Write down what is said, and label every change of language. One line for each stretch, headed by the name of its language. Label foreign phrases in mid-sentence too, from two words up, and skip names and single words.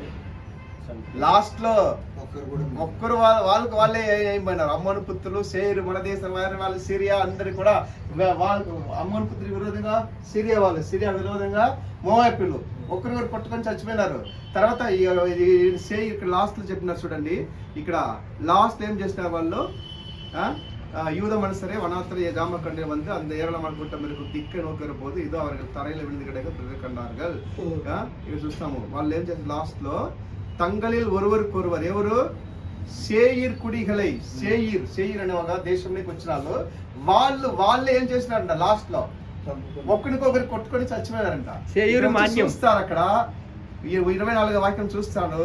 Telugu: లాస్ట్ లో ఒక్కరు వాళ్ళే అయిపోయినారు. అమ్మోను పుత్రులు, సేరు, మన దేశం వాళ్ళు, సిరియా అందరు కూడా వాళ్ళకు అమ్మోను పుత్రుల విరోధంగా సిరియా విరోధంగా మోయాబీయులు ఒకరికొకరు పట్టుకొని చచ్చిపోయినారు. తర్వాత ఇక్కడ లాస్ట్ లో చెప్పినారు చూడండి, ఇక్కడ లాస్ట్ ఏం చేసినారు వాళ్ళు,
Tamil: யூத மனுஷரே வனாந்தர ஜாம கண்டே வந்து அந்த ஏராளமான கூட்டம் இருக்கும் திக்கை நோக்கிற போது இதோ அவர்கள் தரையில விழுந்து கிடக்க பிறகு கண்டார்கள்.
Telugu: ఇవి చూస్తాము. వాళ్ళు ఏం చేస్తారు లాస్ట్ లో,
Tamil: தங்களில் ஒருவருக்கொருவர்
Telugu: ఎవరు?
Tamil: சேயீர் குடிகளை,
Telugu: సేయిర్ అనే ఒక దేశంలోకి వచ్చినారు. వాళ్ళు ఏం చేసినారంట, లాస్ట్ లో ఒకరికొకరు కొట్టుకొని చచ్చిపోయారంట. చూస్తారు అక్కడ 24వ వాక్యం చూస్తాడు.